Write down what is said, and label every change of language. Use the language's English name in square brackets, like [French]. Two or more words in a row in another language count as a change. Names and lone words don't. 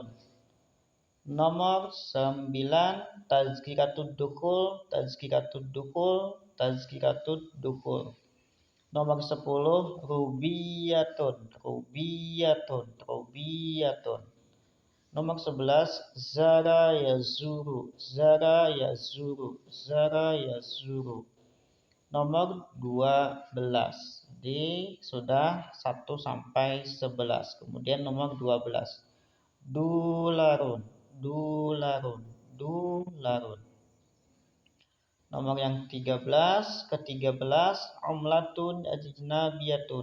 [Arabic] Nomor 9, تذكرة الدخول. تذكرة الدخول تذكرة الدخول. [Indonesian] Nomor 10, rubiyatun. [Arabic] روبية روبية. Nomor 11, زار يزور. زار يزور زار يزور. [Indonesian] Nomor 12. Jadi sudah 1 sampai 11. Kemudian nomor 12, dularun. [Arabic] دولار دولار. [Indonesian] Nomor yang ke-13, [Arabic] عملة أجنبية.